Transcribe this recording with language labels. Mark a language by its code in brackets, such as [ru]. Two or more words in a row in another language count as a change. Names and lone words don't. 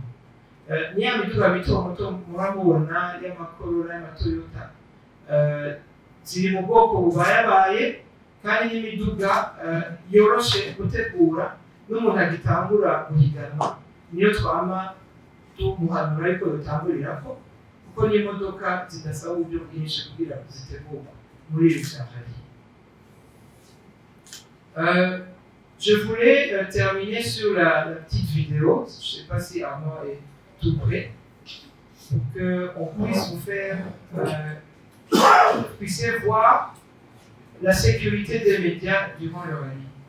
[rn] Ni ya miduga mito muba mubona y'amakorola y'amatoyota, ziri mu bwoko bubayabaye kandi n'imiduga yoroshe gutegura n'umuntu agitangura guhiganwa niyo twama tumuhanura ariko dutangurirako kuko n'imodoka zidasaba uburyo bwinshi kugira ngo zitegurwe muri iri safari. [fr] Je voulais terminer sur la petite vidéo, je ne sais pas si Arnaud est tout prêt, pour qu'on puisse vous faire, vous puissiez voir la sécurité des médias durant le rallye.